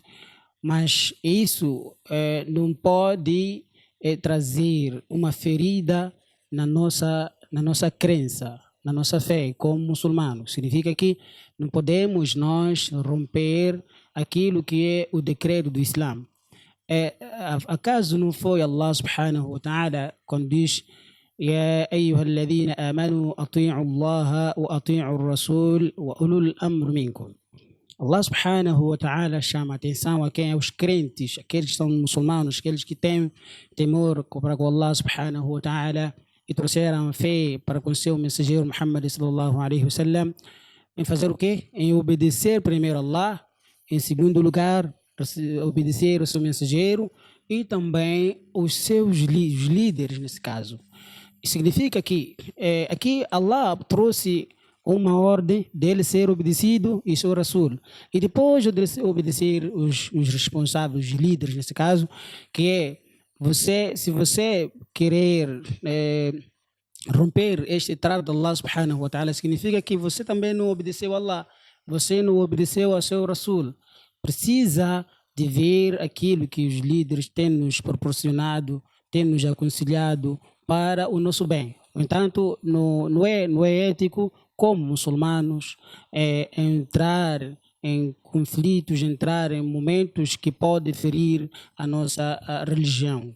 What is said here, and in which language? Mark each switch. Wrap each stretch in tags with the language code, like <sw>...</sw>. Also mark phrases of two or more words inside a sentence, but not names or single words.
<pt>Mas isso não pode trazer uma ferida na nossa crença, na nossa fé como muçulmanos. Significa que não podemos nós romper aquilo que é o decreto do Islã. Acaso não foi Allah</pt> <ar>سبحانه وتعالى</ar> <pt>quando diz</pt> <ar>يا أيها الذين آمنوا أطيعوا الله وأطيعوا الرسول وأولو الأمر منكم.</ar> <pt>Allah</pt> <ar>سبحانه وتعالى</ar> <pt>chama a atenção a quem é os crentes, aqueles que são muçulmanos, aqueles que têm temor para com Allah</pt> <ar>سبحانه وتعالى</ar> <pt>e trouxeram a fé para com seu mensageiro Muhammad</pt> <ar>صلى الله عليه وسلم,</ar> <pt>em fazer o quê? Em obedecer primeiro a Allah, em segundo lugar, obedecer o seu mensageiro e também os líderes nesse caso. Significa que aqui Allah trouxe uma ordem dele ser obedecido e seu Rasul. E depois de obedecer os responsáveis, os líderes nesse caso, que é se você querer romper este trato de Allah</pt> <ar>سبحانه وتعالى,</ar> <pt>significa que você também não obedeceu a Allah, você não obedeceu ao seu Rasul. Precisa de ver aquilo que os líderes têm nos proporcionado, têm nos aconselhado para o nosso bem. No entanto, não é ético, como muçulmanos, entrar em conflitos, entrar em momentos que podem ferir a nossa religião.</pt>